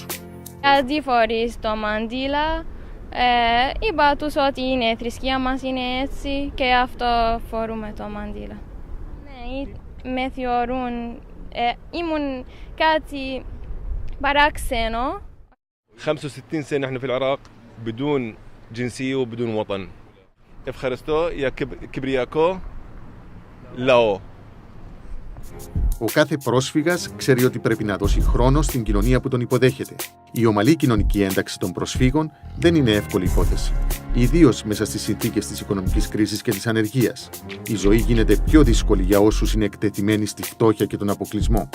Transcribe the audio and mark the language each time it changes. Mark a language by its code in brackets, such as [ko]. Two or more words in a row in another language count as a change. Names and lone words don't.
[el] Αντί φορείς το μαντίλα, είπα τους ότι η θρησκεία μας είναι έτσι και αυτό φορούμε το μαντίλα. Ναι, με θεωρούν, ήμουν κάτι παράξενο. [ar] 65 سنة نحن في العراق بدون جنسية وبدون وطن. افخرستو يا كبرياكو لاو [el] Ο κάθε πρόσφυγας ξέρει ότι πρέπει να δώσει χρόνο στην κοινωνία που τον υποδέχεται. Η ομαλή κοινωνική ένταξη των προσφύγων δεν είναι εύκολη υπόθεση. Ιδίως μέσα στις συνθήκες της οικονομικής κρίσης και της ανεργίας. Η ζωή γίνεται πιο δύσκολη για όσους είναι εκτεθειμένοι στη φτώχεια και τον αποκλεισμό.